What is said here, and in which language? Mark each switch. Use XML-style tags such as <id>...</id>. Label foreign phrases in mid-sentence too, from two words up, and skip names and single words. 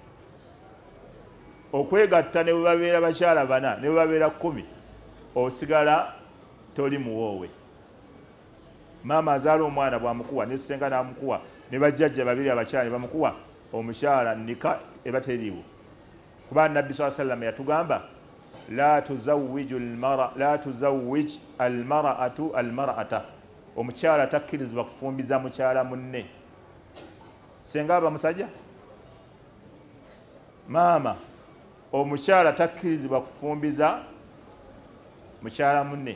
<lg>Okwegatta ne bwe babeera bakyala bana ne bwe babeera 10 osigala toli muwoowe. Maama azaala omwana bwamukuwa ne senga n'amukuwa ne bajjajja babiri abakyala ne bamukuwa omukyala nika eba teriiwo. Kuba Nabbi</lg> <ar>صلى الله عليه وسلم</ar> <lg>yatugamba</lg> <ar>لا تزوج المرأة المرأة,</ar> <lg>omukyala takkirizibwa kufumbiza mukyala munne. Senga aba musajja? Maama omukyala takkirizibwa kufumbiza mukyala munne.</lg>